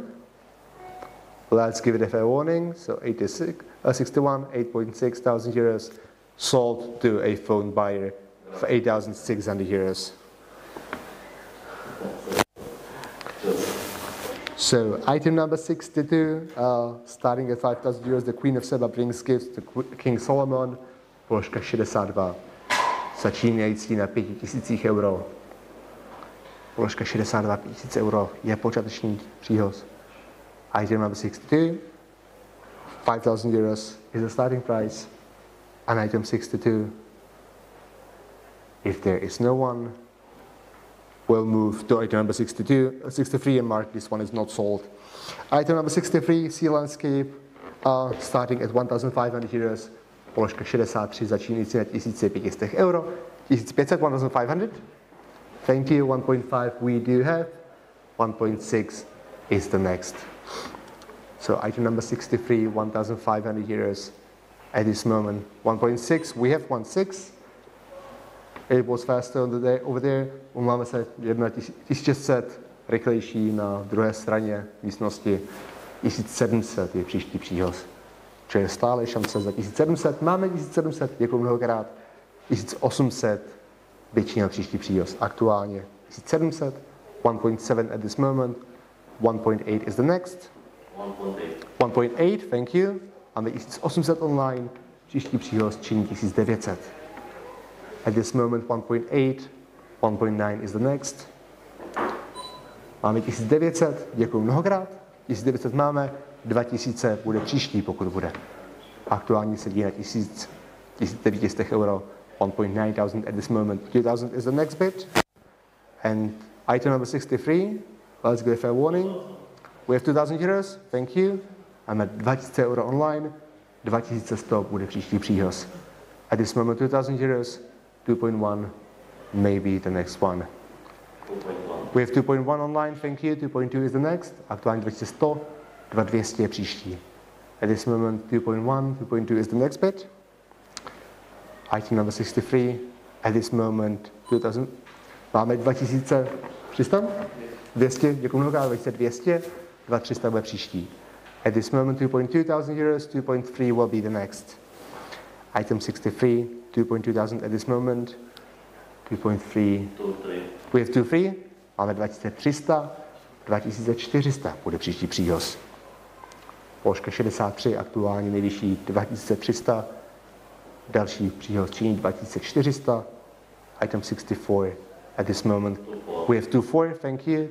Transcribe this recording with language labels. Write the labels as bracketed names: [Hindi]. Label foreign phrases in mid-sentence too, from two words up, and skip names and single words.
[English] Let's give it a fair warning. So 61, 8.6 thousand euros sold to a phone buyer for 8,600 euros. So item number 62, starting at 5,000 euros, the Queen of Seba brings gifts to King Solomon. [Czech] Položka 62, začínající na 5,000 euro. Položka 62 000 euro je počáteční příhoz. [English] Item number 62, 5,000 euros is the starting price. And item 62, if there is no one, we'll move to item number 63 and mark this one is not sold. Item number 63, Sea Landscape, starting at 1,500 euros. [Czech] Položka 63 začínající na 1,500 euro. 1,500, 1,500. [English] Thank you. 1.5 we do have. 1.6 is the next. So item number 63, 1,500 euros. At this moment, 1.6. We have 1.6. It was faster on the day over there. [Czech] Máme se 1,600, rychlejší na druhé straně místnosti. 1,700 je příští příhoz. Čili stále šance za 1,700. Máme 1,700, děkuji mnohokrát. 1,800. Většina příští příhoz. [English] Aktuálně 1,700, 1.7 at this moment, 1.8 is the next. 1.8, thank you. [Czech] Máme 1,800 online, příští příhoz činí 1,900. [English] At this moment 1.8, 1.9 is the next. [Czech] Máme 1,900, děkuji mnohokrát. 1,900 máme, 2,000 bude příští, pokud bude. Aktuálně sedí na 1,900 euro. [English] 1.9 thousand at this moment. 2,000 is the next bid. And item number 63, let's give a fair warning. We have 2,000 euros, thank you. [Czech] Máme 2,000 euro online, 2,100 bude příští příhoz. [English] At this moment 2,000 euros, 2.1, maybe the next one. 2.1. We have 2.1 online, thank you. 2.2 is the next. [Czech] Aktuálně 2,100, 2,200 je příští. [English] At this moment 2.1, 2.2 is the next bid. Item number 63, at this moment 2,000, [Czech] máme 2,300, 200, děkuji mnohokrát, 2,200, 2,300 bude příští. [English] At this moment 2.2 thousand euros, 2.3 will be the next. Item 63, 2.2 thousand at this moment, 2.3, we have 2.3, [Czech] máme 2,300, 2,400 bude příští příhoz. Položka 63, aktuálně nejvyšší 2,300, další příhoz činí 2,400. [English] Item 64, at this moment we have 2.4, thank you.